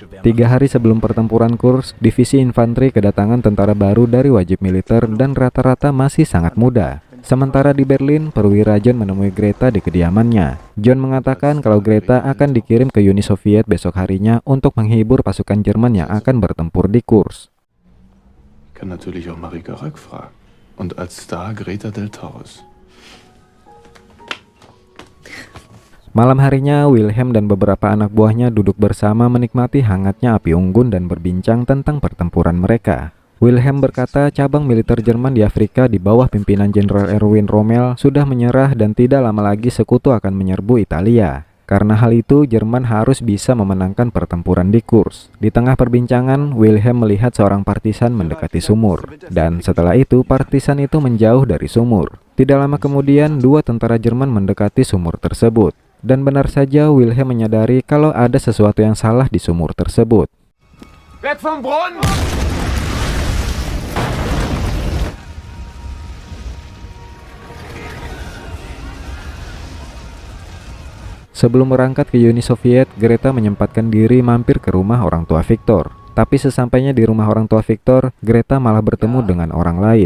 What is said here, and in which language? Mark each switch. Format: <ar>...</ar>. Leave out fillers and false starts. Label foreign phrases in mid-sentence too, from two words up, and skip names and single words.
<id>3 hari sebelum pertempuran Kursk, divisi infanteri kedatangan tentara baru dari wajib militer dan rata-rata masih sangat muda. Sementara di Berlin, perwira John menemui Greta di kediamannya. John mengatakan kalau Greta akan dikirim ke Uni Soviet besok harinya untuk menghibur pasukan Jerman yang akan bertempur di Kursk.</id> <de>Ich kann natürlich auch Marika Röck fragen. Und als Star Greta del Taurus.</de> <id>Malam harinya, Wilhelm dan beberapa anak buahnya duduk bersama menikmati hangatnya api unggun dan berbincang tentang pertempuran mereka. Wilhelm berkata cabang militer Jerman di Afrika di bawah pimpinan Jenderal Erwin Rommel sudah menyerah dan tidak lama lagi sekutu akan menyerbu Italia. Karena hal itu, Jerman harus bisa memenangkan pertempuran di Kursk. Di tengah perbincangan, Wilhelm melihat seorang partisan mendekati sumur. Dan setelah itu, partisan itu menjauh dari sumur. Tidak lama kemudian, 2 tentara Jerman mendekati sumur tersebut. Dan benar saja Wilhelm menyadari kalau ada sesuatu yang salah di sumur tersebut.</id> <de>Weg vom Brunnen!</de> <id>Sebelum berangkat ke Uni Soviet, Greta menyempatkan diri mampir ke rumah orang tua Victor. Tapi sesampainya di rumah orang tua Victor, Greta malah bertemu dengan orang lain.</id>